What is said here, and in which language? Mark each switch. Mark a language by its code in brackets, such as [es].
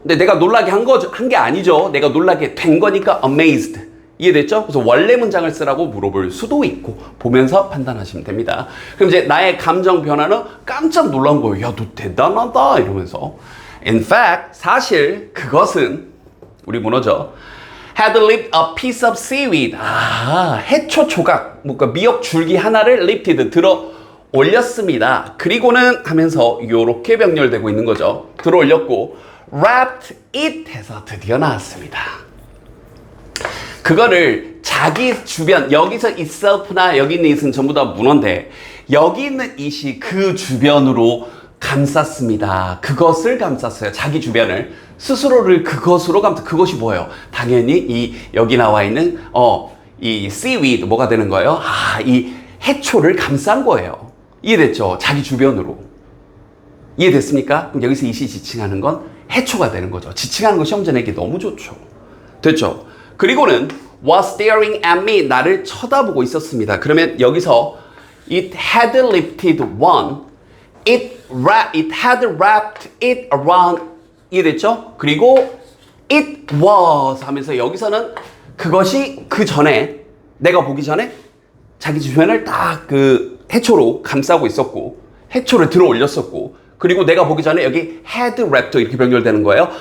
[ko] 근데 내가 놀라게 한 게 아니죠. 내가 놀라게 된 거니까 amazed. 이해됐죠? 그래서 원래 문장을 쓰라고 물어볼 수도 있고 보면서 판단하시면 됩니다. 그럼 이제 나의 감정 변화는 깜짝 놀란 거예요. 야, 너 대단하다 이러면서. [en] In fact, [ko] 사실 그것은 우리 문어죠. [en] had lifted a piece of seaweed. [ko] 해초 조각, 뭔가 미역 줄기 하나를 lifted, 들어 올렸습니다. 그리고는 하면서 요렇게 병렬되고 있는 거죠. 들어 올렸고 [en] wrapped it [ko] 해서 드디어 나왔습니다. 그거를 자기 주변, 여기서 itself나 여기 있는 it은 전부 다 문어인데 여기 있는 it이 그 주변으로 감쌌습니다. 그것을 감쌌어요. 자기 주변을. 스스로를 그것으로 그것이 뭐예요? 당연히 여기 나와 있는 이 seaweed 뭐가 되는 거예요? 이 해초를 감싼 거예요. 이해됐죠? 자기 주변으로. 이해됐습니까? 그럼 여기서 it이 지칭하는 건 해초가 되는 거죠. 지칭하는 거 시험 문제 내기 너무 좋죠. 됐죠? 그리고는 [en] was staring at me. [ko] 나를 쳐다보고 있었습니다. 그러면 여기서 [en] it had lifted one. It had wrapped it around. [ko] 이해됐죠? 그리고 it was 하면서 여기서는 그것이 그 전에 내가 보기 전에 자기 주변을 딱 그 해초로 감싸고 있었고 해초를 들어 올렸었고 그리고 내가 보기 전에 여기 [en] had wrapped [ko] 이렇게 병렬되는 거예요.